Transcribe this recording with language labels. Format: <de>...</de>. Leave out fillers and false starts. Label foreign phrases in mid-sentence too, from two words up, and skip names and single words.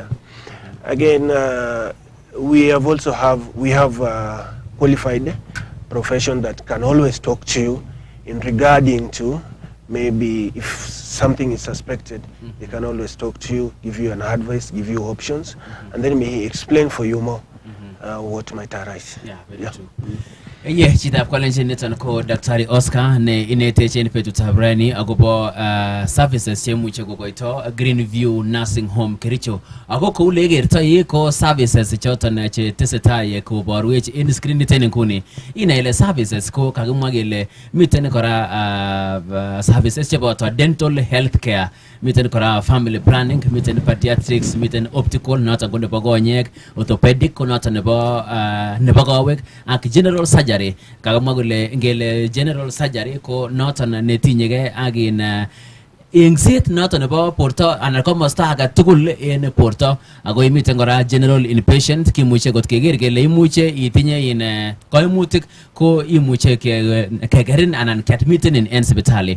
<en>Again, we have qualified profession that can always talk to you in regarding to maybe if something is suspected, they can always talk to you, give you an advice, give you options, and then may explain for you more what might arise. Yeah, very true.</en> <kln>Yeah, chita kwalenje netan ko Daktari Oscar ne inete chen petu tabrani agobo services chemu chego goito Greenview Nursing Home Kericho ago ko ulegerta ye ko services choton che teseta ye ko borwech in screen ten kuni ina ile services ko kagumagele miten kora services chebo to</kln> <en>dental health care,</en> <kln>miten kora</kln> <en>family planning,</en> <kln>miten pediatrics, miten optical not agonde bagonyek, orthopedic ko not nebo nebagawek ak general surgery. Kagamagule ngele</kln> <en>general surgery</en> <kln>ko noton netinyege agin ingsit noton nebo porto anan komosta age tugul en porto ago imiten kora</kln> <en>general inpatient</en> <kln>kimuche got keger kele imuche itinye in koimutik ko imuche kegerin anan keadmiten in hospitali.</kln>